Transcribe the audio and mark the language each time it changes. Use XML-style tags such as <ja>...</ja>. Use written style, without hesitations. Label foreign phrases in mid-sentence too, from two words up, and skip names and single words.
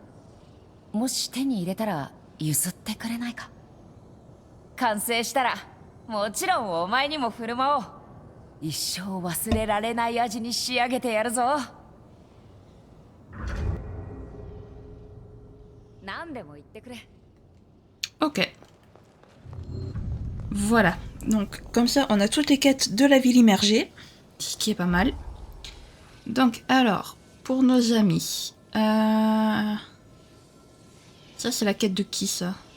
<ja>もし手に入れたら譲ってくれないか？完成したらもちろんお前にも振る舞おう。一生忘れられない味に仕上げてやるぞ。何でも言ってくれ。</ja> <fr>Ok. Voilà. Donc, comme ça, on a toutes les quêtes de la ville immergée. Ce qui est pas mal. Donc, alors, pour nos amis. Ça, c'est la quête de qui, ça?</fr>